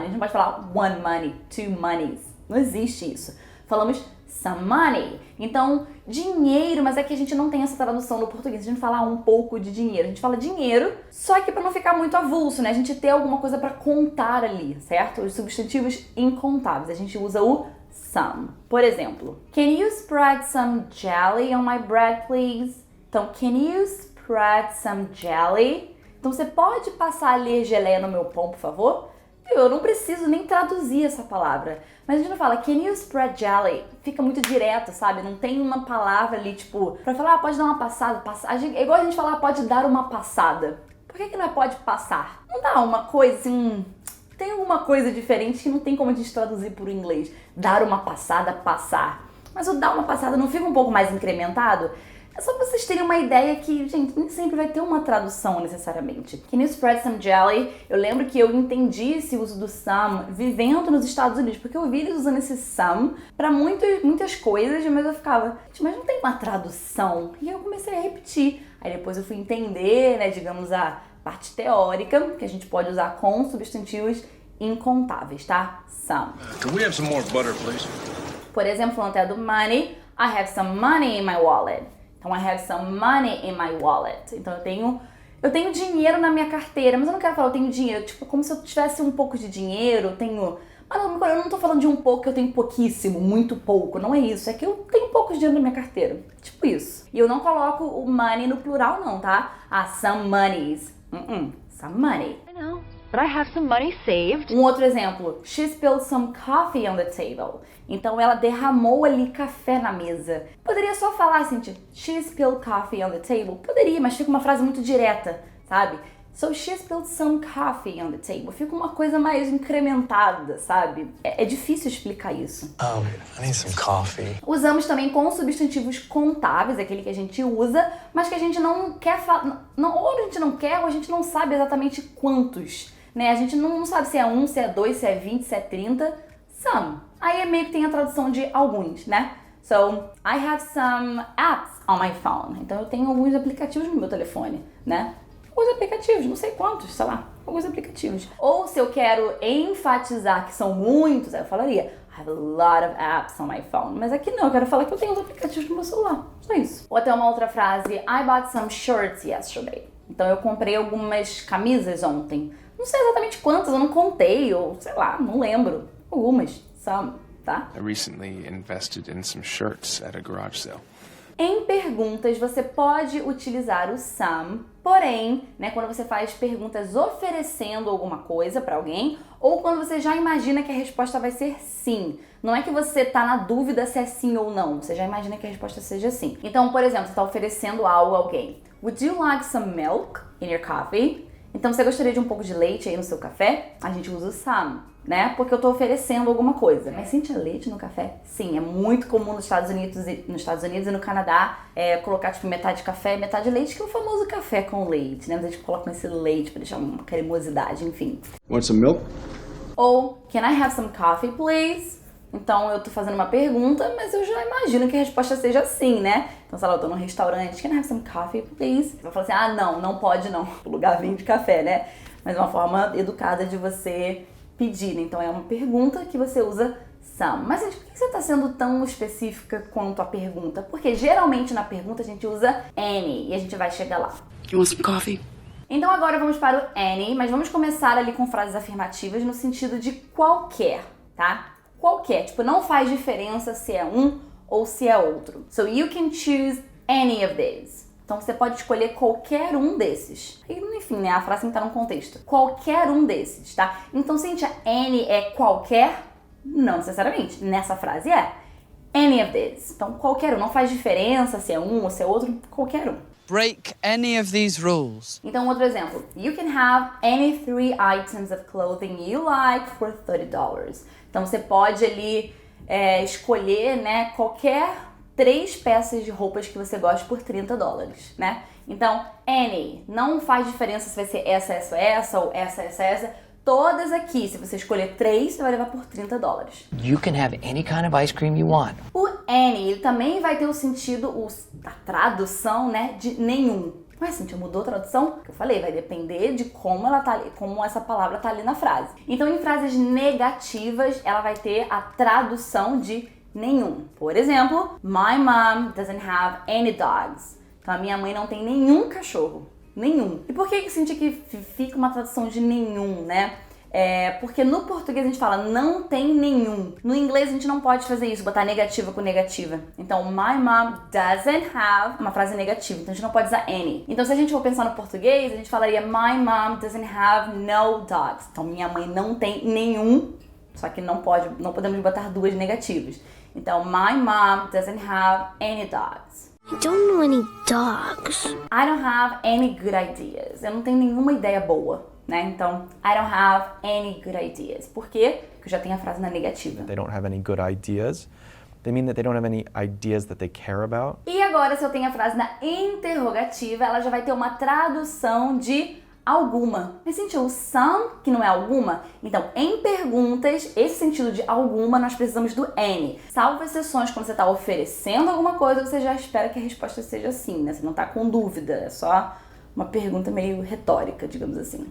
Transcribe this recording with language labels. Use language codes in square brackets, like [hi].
[pt] A gente não pode falar [en] one money, two monies. [pt] Não existe isso. Falamos [en] some money. [pt] Então, dinheiro, mas é que a gente não tem essa tradução no português. A gente fala um pouco de dinheiro. A gente fala dinheiro, só que para não ficar muito avulso, né? A gente ter alguma coisa para contar ali, certo? Os substantivos incontáveis. A gente usa o some. Por exemplo, [en] can you spread some jelly on my bread, please? [pt] Então, [en] can you spread some jelly? [pt] Então, você pode passar ali geleia no meu pão, por favor? Eu não preciso nem traduzir essa palavra. Mas a gente não fala, [en] can you spread jelly? [pt] Fica muito direto, sabe? Não tem uma palavra ali, tipo, pra falar, pode dar uma passada. É igual a gente falar, pode dar uma passada. Por que não é pode passar? Não dá uma coisa assim... Tem alguma coisa diferente que não tem como a gente traduzir por inglês. Dar uma passada, passar. Mas o dar uma passada não fica um pouco mais incrementado? É só pra vocês terem uma ideia que, gente, nem sempre vai ter uma tradução necessariamente. [en] Can you spread some jelly? [pt] Eu lembro que eu entendi esse uso do some vivendo nos Estados Unidos, porque eu vi eles usando esse some pra muitas coisas, mas eu ficava, gente, mas não tem uma tradução. E eu comecei a repetir. Aí depois eu fui entender, né, digamos, a parte teórica, que a gente pode usar com substantivos incontáveis, tá? [en] Some. Can we have some more butter, please? [pt] Por exemplo, falando até do [en] money, I have some money in my wallet. [pt] Então, [en] I have some money in my wallet. [pt] Então, eu tenho dinheiro na minha carteira, mas eu não quero falar eu tenho dinheiro, tipo, como se eu tivesse um pouco de dinheiro, eu tenho... Mas eu não tô falando de um pouco, eu tenho pouquíssimo, muito pouco, não é isso. É que eu tenho pouco de dinheiro na minha carteira. Tipo isso. E eu não coloco o money no plural não, tá? [en] Some monies. Some money. I know, but I have some money saved. [pt] Um outro exemplo. [en] She spilled some coffee on the table. [pt] Então ela derramou ali café na mesa. Poderia só falar assim, tipo, [en] she spilled coffee on the table. [pt] Poderia, mas fica uma frase muito direta, sabe? [en] So she spilled some coffee on the table. [pt] Fica uma coisa mais incrementada, sabe? É difícil explicar isso. [en] Oh, I need some coffee. [pt] Usamos também com substantivos contáveis, aquele que a gente usa, mas que a gente não quer falar. Ou a gente não quer, ou a gente não sabe exatamente quantos, né? A gente não sabe se é 1, se é 2, se é 20, se é 30. Some. Aí meio que tem a tradução de alguns, né? [en] So, I have some apps on my phone. [pt] Então eu tenho alguns aplicativos no meu telefone, né? Alguns aplicativos, não sei quantos, sei lá, alguns aplicativos. Ou se eu quero enfatizar que são muitos, aí eu falaria [en] I have a lot of apps on my phone. [pt] Mas aqui não, eu quero falar que eu tenho os aplicativos no meu celular, só isso. Ou até uma outra frase, [en] I bought some shirts yesterday. [pt] Então eu comprei algumas camisas ontem. Não sei exatamente quantas, eu não contei, ou sei lá, não lembro. Algumas, some, tá? [en] I recently invested in some shirts at a garage sale. [pt] Em perguntas, você pode utilizar o some, porém, né, quando você faz perguntas oferecendo alguma coisa para alguém, ou quando você já imagina que a resposta vai ser sim. Não é que você tá na dúvida se é sim ou não, você já imagina que a resposta seja sim. Então, por exemplo, você está oferecendo algo a alguém. [en] Would you like some milk in your coffee? [pt] Então, você gostaria de um pouco de leite aí no seu café? A gente usa o some, né? Porque eu tô oferecendo alguma coisa. Mas sente leite no café? Sim, é muito comum nos Estados Unidos e no Canadá colocar tipo metade café, metade leite, que é o famoso café com leite, né? A gente coloca esse leite pra deixar uma cremosidade, enfim. [en] Want some milk? [pt] Ou, [en] can I have some coffee, please? [pt] Então, eu tô fazendo uma pergunta, mas eu já imagino que a resposta seja sim, né? Então, sei lá, eu tô num restaurante, [en] can I have some coffee, please? [pt] Eu vou falar assim, ah, não pode não. O lugar vende café, né? Mas é uma forma educada de você pedir, né? Então, é uma pergunta que você usa some. Mas, gente, por que você tá sendo tão específica quanto a pergunta? Porque, geralmente, na pergunta, a gente usa any, e a gente vai chegar lá. [en] You want some coffee? [pt] Então, agora vamos para o any, mas vamos começar ali com frases afirmativas no sentido de qualquer, tá? Qualquer, tipo, não faz diferença se é um ou se é outro. [en] So you can choose any of these. [pt] Então você pode escolher qualquer um desses. E, enfim, né, a frase tem que estar num contexto. Qualquer um desses, tá? Então, Cíntia, any é qualquer? Não necessariamente. Nessa frase é [en] any of these. [pt] Então, qualquer um. Não faz diferença se é um ou se é outro. Qualquer um. [en] Break any of these rules. [pt] Então, outro exemplo. [en] You can have any 3 items of clothing you like for $30. [pt] Então, você pode ali escolher, né, qualquer 3 peças de roupas que você gosta por $30, né? Então, any. Não faz diferença se vai ser essa ou essa. Todas aqui, se você escolher 3, você vai levar por $30. [en] You can have any kind of ice cream you want. [pt] O any, ele também vai ter o sentido, a tradução, né, de nenhum. Mas, Cíntia, mudou a tradução? Que eu falei, vai depender de como ela tá ali, como essa palavra tá ali na frase. Então, em frases negativas, ela vai ter a tradução de nenhum. Por exemplo, [en] my mom doesn't have any dogs. [pt] Então, a minha mãe não tem nenhum cachorro. Nenhum. E por que Cíntia que fica uma tradução de nenhum, né? Porque no português a gente fala não tem nenhum. No inglês a gente não pode fazer isso, botar negativa com negativa. Então, [en] my mom doesn't have, [pt] uma frase negativa, então a gente não pode usar any. Então, se a gente for pensar no português, a gente falaria [en] my mom doesn't have no dogs. [pt] Então, minha mãe não tem nenhum, só que não podemos botar 2 negativas. Então, [en] my mom doesn't have any dogs. I don't know any dogs. I don't have any good ideas. [pt] Eu não tenho nenhuma ideia boa, né? Então, [en] I don't have any good ideas. [pt] Por quê? Porque eu já tenho a frase na negativa. [en] They don't have any good ideas. They mean that they don't have any ideas that they care about. [pt] E agora, se eu tenho a frase na interrogativa, ela já vai ter uma tradução de alguma. Mas sentiu o some, que não é alguma? Então, em perguntas, esse sentido de alguma, nós precisamos do any. Salvo exceções, quando você está oferecendo alguma coisa, você já espera que a resposta seja sim, né? Você não está com dúvida, é só uma pergunta meio retórica, digamos assim.